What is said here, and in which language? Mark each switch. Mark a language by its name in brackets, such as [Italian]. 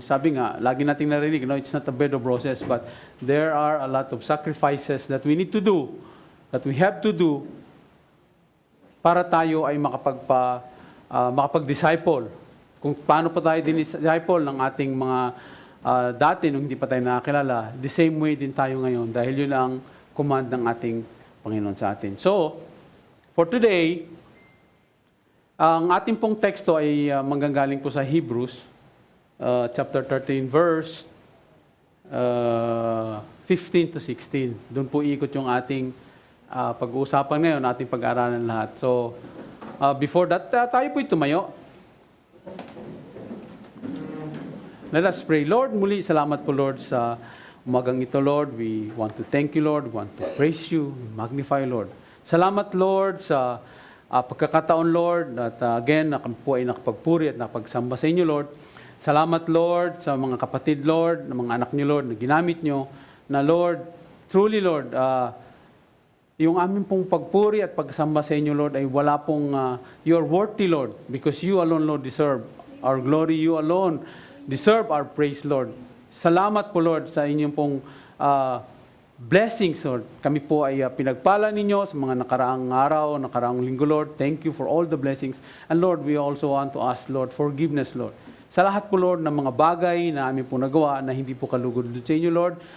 [Filipino] Sabi nga, lagi nating narinig, [English] it's not a bed of roses, but there are a lot of sacrifices that we need to do, [Filipino] that we have to do, para tayo ay makapag-disciple. Kung paano pa tayo din-disciple ng ating mga dati nung hindi pa tayo nakakilala, [English] the same way [Filipino] din tayo ngayon dahil yun ang command ng ating Panginoon sa atin. [English] So, for today, [Filipino] ang ating pong teksto ay manggagaling po sa Hebrews, chapter 13, verse 15 to 16. Doon po ikot yung ating pag-uusapan ngayon, ating pag-aaralan lahat. So, before that, tayo po'y tumayo. [English] Let us pray. [Filipino] Lord, muli, salamat po, Lord, sa umagang ito, Lord. [English] We want to thank you, Lord. We want to praise you, magnify, Lord. [Filipino] Salamat, Lord, sa pagkakataon, Lord, at again, kami po ay nakapagpuri at nakapagsamba sa inyo, Lord. Salamat, Lord, sa mga kapatid, Lord, ng mga anak niyo, Lord, na ginamit niyo, na, Lord, truly, Lord, yung aming pong pagpuri at pagsamba sa inyo, Lord, ay wala pong, [English] you are worthy, Lord, because you alone, Lord, deserve our glory. You alone deserve our praise, Lord. [Filipino] Salamat po, Lord, sa inyong pong [English] blessings, Lord. [Filipino] Kami po ay pinagpala ninyo sa mga nakaraang araw, nakaraang linggo, Lord. [English] Thank you for all the blessings. And Lord, we also want to ask, Lord, forgiveness, Lord. [Filipino] Sa lahat po, Lord, ng mga bagay na aming po nagawa na hindi po kalugod sa inyo, Lord.